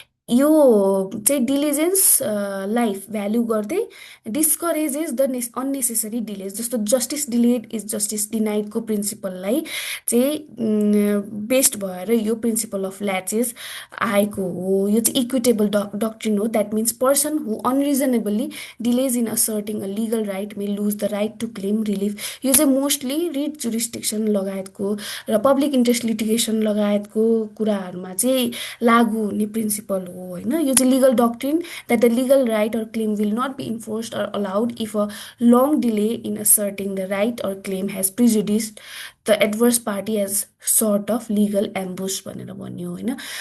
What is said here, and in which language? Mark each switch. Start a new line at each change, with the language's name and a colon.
Nepali: यो चाहिँ diligence life value गर्दै डिस्करेजेस द अननेसेसरी डिलेज, जस्तो जस्टिस डिलेड इज जस्टिस डिनाइडको प्रिन्सिपललाई चाहिँ बेस्ड भएर यो प्रिन्सिपल अफ ल्याचेस आएको हो। यो चाहिँ इक्विटेबल डक्ट्रिन हो।
English: That means person who unreasonably delays in asserting a legal right may lose the right to claim relief.
Nepali: यो चाहिँ मोस्टली रिट जुरिस्डिक्सन लगायतको र पब्लिक इन्ट्रेस्ट लिटिगेसन लगायतको कुराहरूमा चाहिँ लागू हुने प्रिन्सिपल हो होइन।
English: यो चाहिँ legal doctrine that the legal right or claim will not be enforced or allowed if a long delay in asserting the right or claim has prejudiced the adverse party as sort of legal ambush
Nepali: भनेर भन्यो होइन।